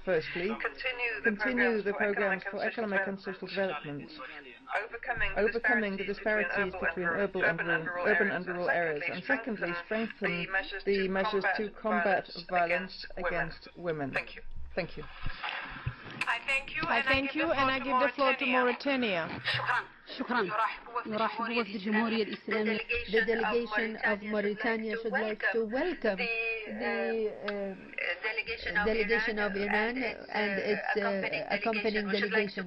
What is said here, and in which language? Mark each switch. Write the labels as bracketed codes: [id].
[en] Firstly, continue the programs for economic and social development, overcoming the disparities between urban and rural areas, and secondly, strengthen the measures to combat violence against women. Thank you. I thank you, and I give the floor to Mauritania. [ar] شكرا. نرحب بوفد الجمهورية الإسلامية. [en] The delegation of Mauritania should like to welcome the delegation of Iran and its accompanying delegation.